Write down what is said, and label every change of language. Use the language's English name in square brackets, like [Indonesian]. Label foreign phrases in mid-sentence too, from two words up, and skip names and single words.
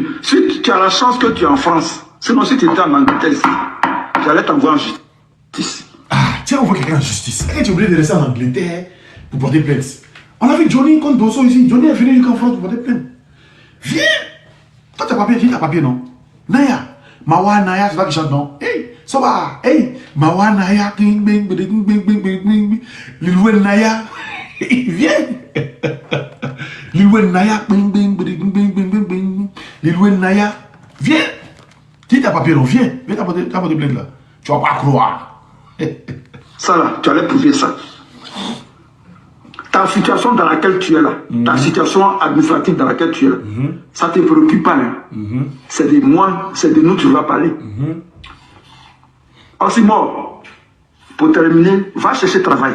[French] Si tu as la chance que tu es en France, sinon si tu étais en Angleterre ici, j'allais t'envoyer en justice. Ah, tiens, on voit quelqu'un en justice. Et tu es obligé de rester en Angleterre pour porter plainte. On a vu Johnny contre Dosso ici. Johnny est venu jusqu'en France pour porter plainte. Viens. Toi, tu as papier, tu as papier, non? Naya. Mawa Naya, c'est toi qui chante, non? Hey, ça va. Hey, Mawa Naya. Lilwen Naya. Viens. Lilwen Naya. Lilwen Naya. Viens. Qui t'a papier, non? Viens. Viens t'apporter plainte là. Tu vas pas croire. Ça là, tu allais prouver ça. Ta situation dans laquelle tu es là, ta situation administrative dans laquelle tu es là, ça ne te préoccupe pas. Hein? C'est de moi, c'est de nous que tu vas parler. Osimo, pour terminer, va chercher travail.